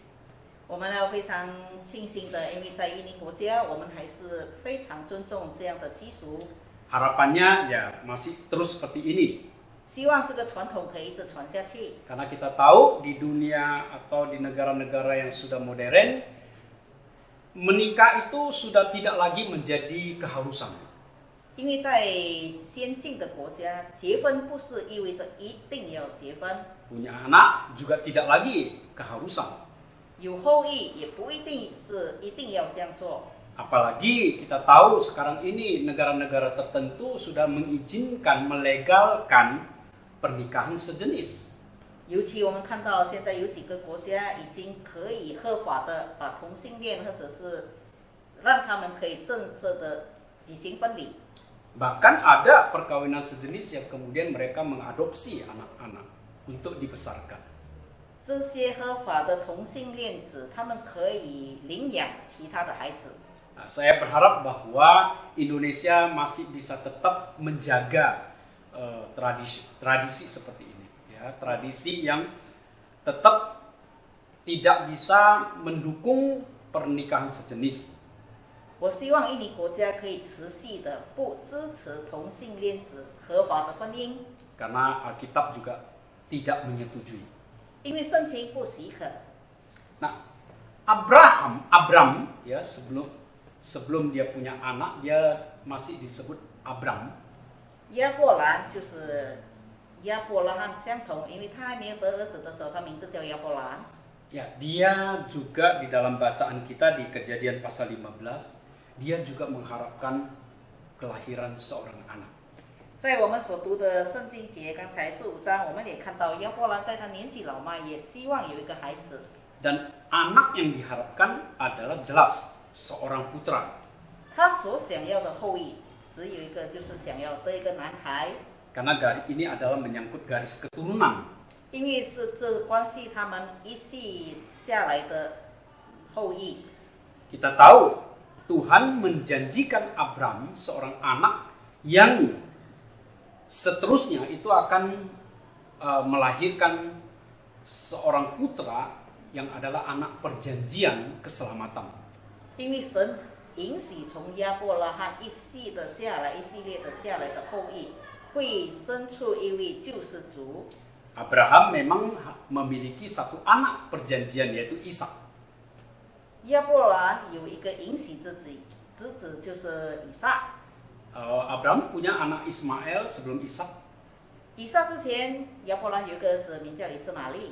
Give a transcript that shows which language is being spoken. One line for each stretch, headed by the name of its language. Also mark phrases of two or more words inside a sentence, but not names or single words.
Chinese: 我们呢非常庆幸的，因为在印尼国家，我们还是非常尊重这样的习俗。
Indonesian: Harapannya ya masih terus seperti ini.
Chinese: 希望这个传统可以一直传下去。
Indonesian: Karena kita tahu di dunia atau di negara-negara yang sudah modern, menikah itu sudah tidak lagi menjadi keharusan.
Chinese: 因为在先进的国家，结婚不是意味着一定要结婚，
Indonesian: Punya anak juga tidak lagi keharusan.
Chinese: 有后裔也不一定是一定要这样做。
Indonesian: Apalagi kita tahu sekarang ini negara-negara tertentu sudah mengizinkan, melegalkan pernikahan sejenis.
Chinese: 尤其我们看到现在有几个国家已经可以合法的把同性恋或者是让他们可以正式的举行婚礼。
Indonesian: Bahkan ada perkawinan sejenis yang kemudian mereka mengadopsi anak-anak untuk dibesarkan.
Chinese: 这些合法的同性恋子，他们可以领养其他的孩子。
Indonesian: Nah, saya berharap bahwa Indonesia masih bisa tetap menjaga tradisi seperti ini, ya, tradisi yang tetap tidak bisa mendukung pernikahan sejenis.
Chinese: 我希望印尼国家可以持续的不支持同性恋子合法的婚姻，
Indonesian: Karena Alkitab juga tidak menyetujui.
Chinese: 因为圣经不许可。
Indonesian: Nah, Abram, ya sebelum dia punya anak, dia masih disebut Abram.
Chinese: 亚伯兰就是亚伯拉罕相同，因为他还没有得儿子的时候，他名字叫亚伯兰。
Indonesian: Ya, dia juga di dalam bacaan kita di Kejadian pasal 15, dia juga mengharapkan kelahiran seorang anak.
Chinese: 在我们所读的圣经节，刚才15章，我们也看到亚伯兰在他年纪老迈，也希望有一个孩子。
Indonesian: Dan anak yang diharapkan adalah jelas seorang putra.
Chinese: 他所想要的后裔只有一个，就是想要得一个男孩，
Indonesian: Karena ini adalah menyangkut garis keturunan.
Chinese: 因为是这关系他们一系下来的后裔。
Indonesian: Kita tahu Tuhan menjanjikan Abram seorang anak yang seterusnya itu akan melahirkan seorang putra yang adalah anak perjanjian keselamatan.
Chinese: 因为神允许从亚伯拉罕一系列的下来的后裔，会生出一位救世主。
Indonesian: Abraham memang memiliki satu anak perjanjian yaitu Ishak.
Chinese: 亚伯兰有一个允许之子，侄子就是以撒。
Indonesian: Abraham punya anak Ismail sebelum Ishak.
Chinese: 以撒之前，亚伯兰有一个儿子名叫以斯玛利，